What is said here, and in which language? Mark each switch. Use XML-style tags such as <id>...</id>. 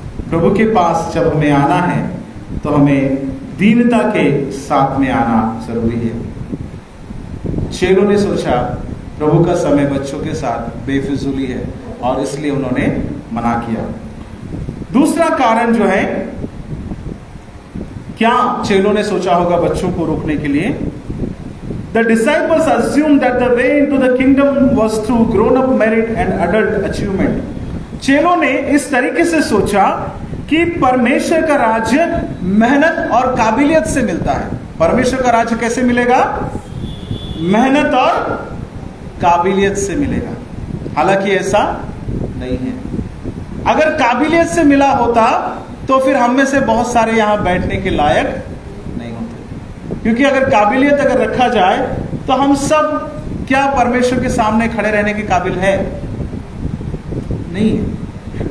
<hi>प्रभु के पास जब हमें आना है तो हमें दीनता के साथ में आना जरूरी है। चेलों ने सोचा प्रभु का समय बच्चों के साथ बेफिजूली है और इसलिए उन्होंने मना किया। दूसरा कारण जो है, क्या चेलों ने सोचा होगा बच्चों को रोकने के लिए?</hi> <en>The disciples assumed that the way into the kingdom was through grown-up merit and adult achievement.</en> <hi>चेलों ने इस तरीके से सोचा कि परमेश्वर का राज्य मेहनत और काबिलियत से मिलता है। परमेश्वर का राज्य कैसे मिलेगा? मेहनत और काबिलियत से मिलेगा। हालांकि ऐसा नहीं है। अगर काबिलियत से मिला होता तो फिर हम में से बहुत सारे यहां बैठने के लायक नहीं होते, क्योंकि अगर काबिलियत अगर रखा जाए तो हम सब क्या परमेश्वर के सामने खड़े रहने के काबिल है? नहीं है।</hi>